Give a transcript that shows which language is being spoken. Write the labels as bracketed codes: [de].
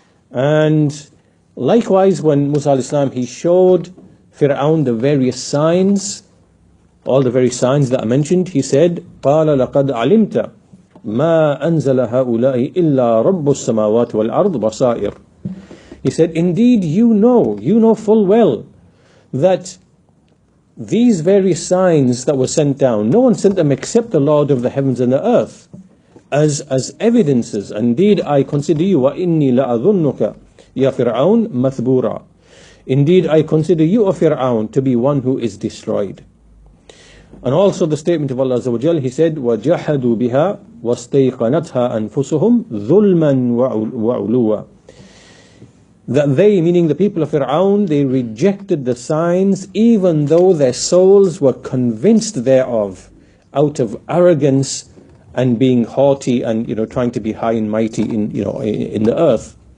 [en] And likewise, when Musa alayhi salam, he showed Fir'aun the various signs, all the very signs that I mentioned, he said, [ar] قَالَ لَقَدْ عَلِمْتَ مَا أَنزَلَ هَؤُلَاءِ إِلَّا رَبُّ السَّمَاوَاتِ وَالْأَرْضِ بَصَائِرِ. [en] He said, indeed you know full well that these various signs that were sent down, no one sent them except the Lord of the heavens and the earth, as evidences. Indeed I consider you, [ar] وَإِنِّي لَأَظُنُّكَ يَا فِرْعَوْنَ مَثْبُورًا. [en] Indeed I consider you, O Fir'aun, to be one who is destroyed. And also the statement of Allah Azza wa Jal, He said, [ar] وَجَحَدُوا بِهَا وَاسْتَيْقَنَتْهَا أَنفُسُهُمْ ظُلْمًا وَعُلُوًّا. [en] That they, meaning the people of Fir'aun, they rejected the signs even though their souls were convinced thereof, out of arrogance and being haughty and trying to be high and mighty in the earth.